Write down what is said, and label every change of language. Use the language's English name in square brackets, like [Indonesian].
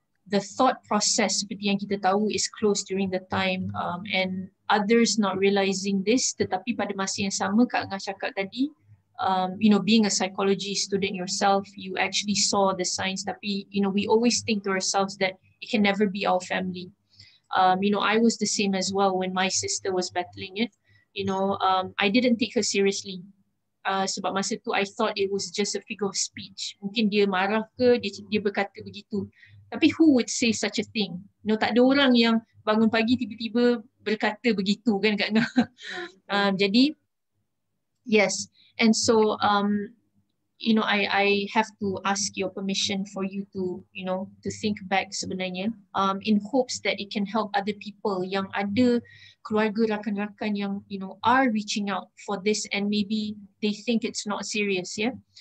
[English] The thought process [Malay] seperti yang kita tahu [English] is closed during the time, and others not realizing this, [Malay] tetapi pada masa yang sama Kak Ngah cakap tadi, [English] being a psychology student yourself, you actually saw the signs, [Malay] tapi [English] we always think to ourselves that it can never be our family. I was the same as well when my sister was battling it. I didn't take her seriously. [Malay] Sebab masa tu [English] I thought it was just a figure of speech. [Malay] Mungkin dia marah ke, dia berkata begitu. Tapi [English] who would say such a thing? [Malay] Tak ada orang yang bangun pagi tiba-tiba berkata begitu kan Kak Ngah. Jadi, yes. [English] And so, I have to ask your permission for you to, to think back sebenarnya, in hopes that it can help other people [Malay] yang ada keluarga, rakan-rakan yang, [English] are reaching out for this and maybe they think it's not serious, yeah?